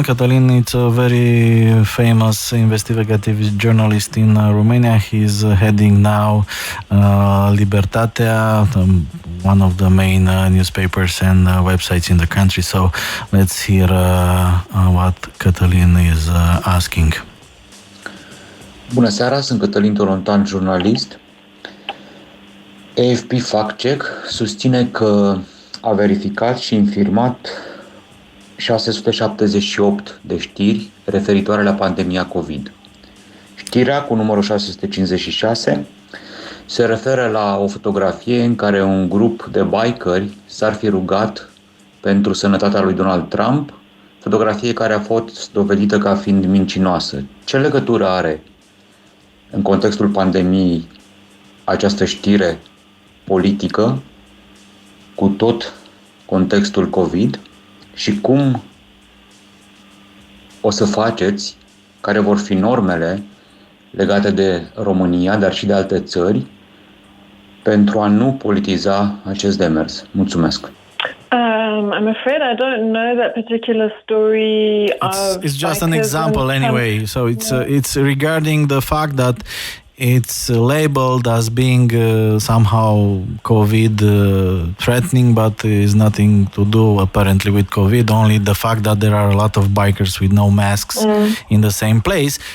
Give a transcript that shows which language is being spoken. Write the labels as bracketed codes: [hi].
[en] Cătălin is a very famous investigative journalist in Romania. He's heading now Libertatea, one of the main newspapers and websites in the country. So let's hear what Cătălin is asking. [ro] Bună seara, sunt Cătălin Tolontan, jurnalist. AFP Fact Check susține că a verificat și infirmat 678 de știri referitoare la pandemia COVID. Știrea cu numărul 656 se referă la o fotografie în care un grup de bikeri s-ar fi rugat pentru sănătatea lui Donald Trump, fotografie care a fost dovedită ca fiind mincinoasă. Ce legătură are în contextul pandemiei această știre politică cu tot contextul COVID și cum o să faceți, care vor fi normele legate de România, dar și de alte țări, pentru a nu politiza acest demers? Mulțumesc! [en] I'm afraid I don't know that particular story. It's just an example anyway. So it's regarding the fact that it's labeled as being somehow COVID threatening, but is nothing to do apparently with COVID, only the fact that there are a lot of bikers with no masks in the same place.